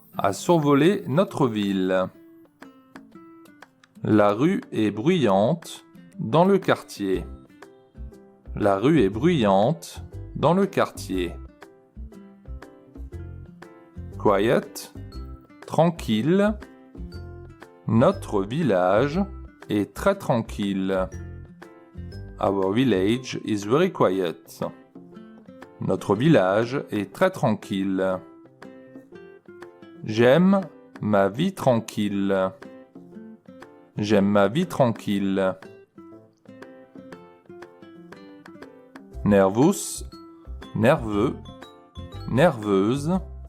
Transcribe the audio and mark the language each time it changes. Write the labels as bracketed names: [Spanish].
[French] a survolé notre ville. La rue est bruyante dans le quartier. La rue est bruyante dans le quartier. Quiet, tranquille. Notre village est très tranquille. [English] Our village is very quiet. [French] Notre village est très tranquille. J'aime ma vie tranquille. J'aime ma vie tranquille. Nervous, nerveux, nerveuse.